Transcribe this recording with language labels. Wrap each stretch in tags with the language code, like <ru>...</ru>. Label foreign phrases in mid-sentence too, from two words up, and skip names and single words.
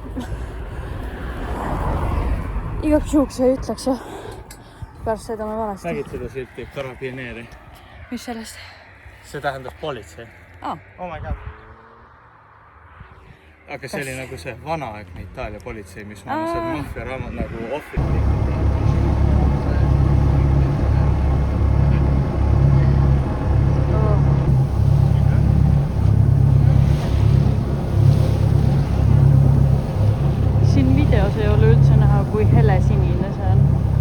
<et>Igaks juhuks ei ütleks jah. Pärast sõidame valesti. Nägid seda silti? Karabieneeri. Mis sellest? See tähendab politsei.</et> <en>Oh my god.</en> <et>Aga see oli nagu see vanaaegne Itaalia politsei, mis on see maffia raamat nagu ohvrit. Siin videos ei ole üldse näha, kui hele sinine see on.</et>